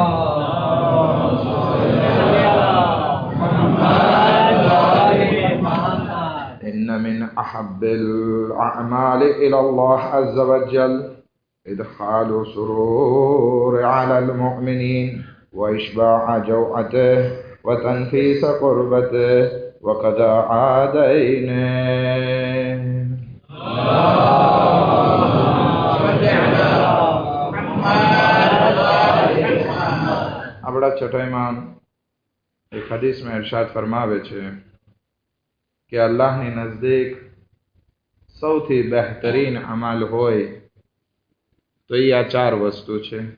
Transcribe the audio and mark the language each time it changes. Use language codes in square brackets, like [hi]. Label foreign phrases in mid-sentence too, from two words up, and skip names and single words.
[ar] إن من أحب الأعمال إلى الله عز وجل إدخال سرور على المؤمنين وإشباع جوعته وتنفيس قربته وقضاء دينه. [gu] આપણા છઠ્ઠા ઇમામ એક હદીસમાં ઇરશાદ ફરમાવે છે કે અલ્લાહની નજદીક સૌથી બહેતરીન અમલ હોય તો એ આ ચાર વસ્તુ છે.